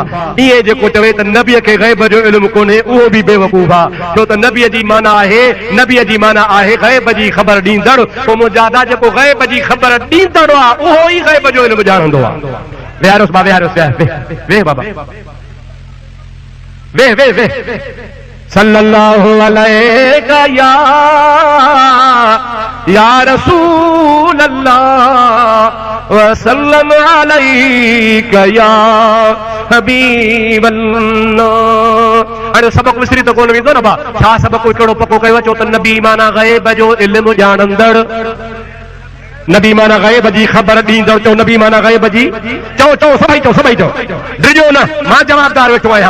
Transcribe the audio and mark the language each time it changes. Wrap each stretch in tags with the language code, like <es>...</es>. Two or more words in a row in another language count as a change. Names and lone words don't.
<sd>इहे जेको चवे त नबीअ खे गैब जो इल्मु कोन्हे, उहो बि बेवकूफ़ आहे। छो त नबीअ जी माना आहे, नबीअ जी माना आहे गैब जी ख़बर ॾींदड़। पोइ मुंहिंजा जेको गैब जी ख़बर ॾींदड़ आहे, उहो ई गैब जो इल्मु ॼाणंदो आहे। विहारोसि बाबा, विहारोसि, वेह बाबा, वेह वेह वेह।</sd> <ar>صلى الله عليك يا رسول الله وسلم عليك يا حبيب الله.</ar> <sd>हाणे सबक़ विसरी त कोन वेंदो न भा, छा सबक़ हिकिड़ो पको कयो? चो त नबी माना गैब जो इल्मु ॼाणंदड़, नबी माना गैब जी ख़बर ॾींदड़। चओ नबी माना गैब जी। चओ चओ सभई चओ, सभई चओ, डिॼो न, मां जवाबदार वेठो आहियां।</sd>